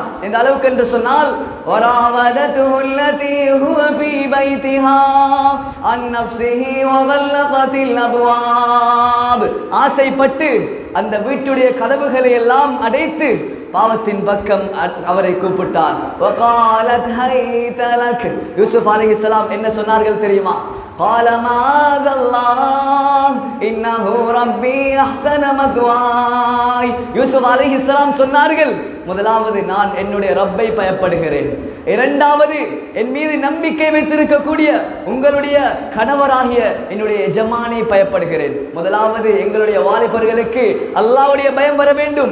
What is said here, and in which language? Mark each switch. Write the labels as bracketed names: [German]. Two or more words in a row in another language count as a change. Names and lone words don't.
[Tamil] இந்த அளவுக்கு என்று சொன்னால் ஆசைப்பட்டு அந்த வீட்டுடைய கதவுகளை எல்லாம் அடைத்து பாவத்தின் பக்கம் அவரை கூப்பிட்டார். யூசுப் அலைஹிஸ்ஸலாம் என்ன சொன்னார்கள் தெரியுமா? [Arabic] قال معاذ الله إنه ربي أحسن مثواي. [Tamil] யூசுப் அலைஹிஸ்ஸலாம் சொன்னார்கள், முதலாவது நான் என்னுடைய ரப்பை பயப்படுகிறேன், இரண்டாவது என் மீது நம்பிக்கை வைத்திருக்கக்கூடிய உங்களுடைய கணவராகிய என்னுடைய எஜமானை பயப்படுகிறேன். முதலாவது எங்களுடைய வாலிபர்களுக்கு அல்லாஹ்வுடைய பயம் வர வேண்டும்.